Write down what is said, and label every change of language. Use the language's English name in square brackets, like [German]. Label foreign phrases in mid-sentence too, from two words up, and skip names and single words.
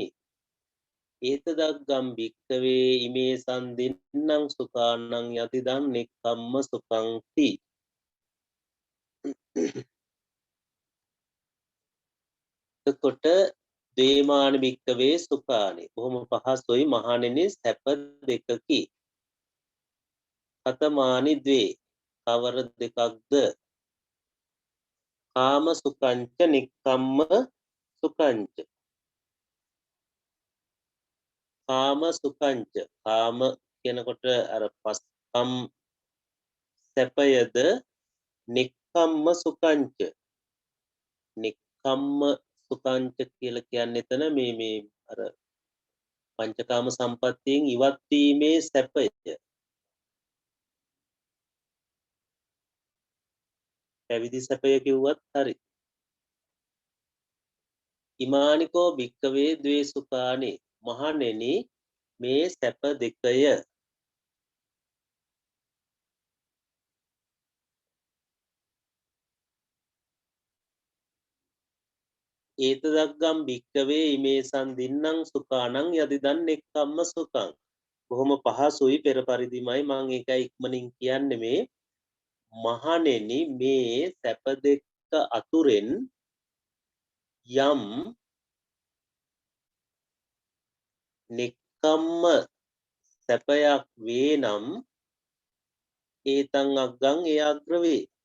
[Pali] ඒතදග්ගම් භික්කවේ ඉමේ සන්දින්නම් සුඛානං යතිදං නික්කම්ම සුඛංති. [Sinhala] එතකොට [Pali] ද්වේමානි භික්කවේ සුඛානි [Sinhala] බොහොම පහසුයි මහණෙනි සැප දෙකකි. [Pali] කතමානි ද්වේ. [Sinhala] කවර දෙකක්ද? [Pali] කාම සුඛංච නික්කම්ම සුඛංච. කාම සුඛංච. [Sinhala] කාම කියනකොට අර පස්කම් සැපයද [Pali] නික්කම්ම සුඛංච. නික්කම්ම සුඛංච [Sinhala] කියලා කියන්නේ එතන මේ අර පංචකාම සම්පත්තියෙන් ඉවත් වීමේ සැපය. පැවිදි සැපය කිව්වත් හරි. [Pali] ඉමානිකෝ භික්කවේ ද්වේ සුඛානි. [Sinhala] මහණෙනි මේ සැප දෙකය. [Pali] ඒතදග්ගම් භික්කවේ ඉමේ සන්දින්නම් සුඛානං යදිදන් නෙක්ඛම්ම සුඛං. [Sinhala] බොහොම පහසුයි පෙර පරිදිමයි මම ඒකයි ඉක්මනින් කියන්නේ මේ මහණෙනි මේ සැප දෙක අතුරෙන් යම් නෙක්ඛම්ම සැපයක් වේ නම් [Pali] ඒතං අග්ගං [Sinhala] එය අග්‍ර වේ.